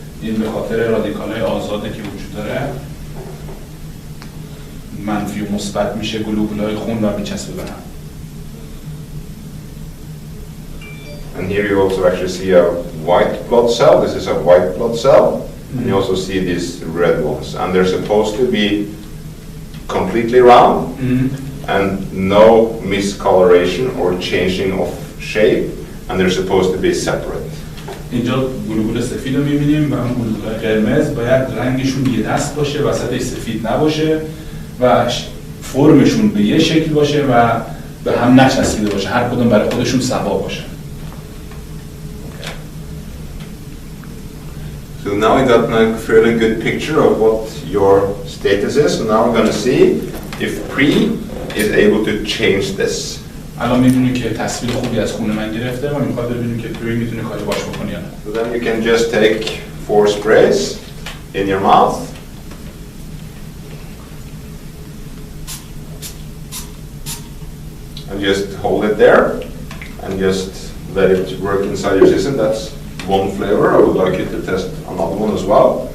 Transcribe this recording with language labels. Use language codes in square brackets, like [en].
[fa] این به خاطر رادیکال‌های آزاده که وجود داره. منفی و مثبت میشه گلوبول‌های خون و میچسبه به هم. [en] And here you also actually see a white blood cell. This is a white blood cell. And you also see these red ones. And they're supposed to be completely round and no miscoloration or changing of shape. And they're supposed to be separate. [fa] اینجا گلوبول سفید رو می‌بینیم و اون گلوبول‌های قرمز باید رنگشون یه دست باشه، وسطش سفید نباشه و فرمشون به یه شکل باشه و به هم نچسبیده باشه، هر کدوم برای خودشون سوا باشه. [en] So now we got a fairly good picture of what your status is. So now we're going to see if pre is able to change this. [fa] الان می‌بینیم که تصویر خوبی از خون من گرفته و می‌خواد ببینیم که پری می‌تونه کاری باش بکنه یا نه. [en] So then you can just take 4 sprays in your mouth. And just hold it there and just let it work inside your system. That's one flavor. I would like you to test another one as well.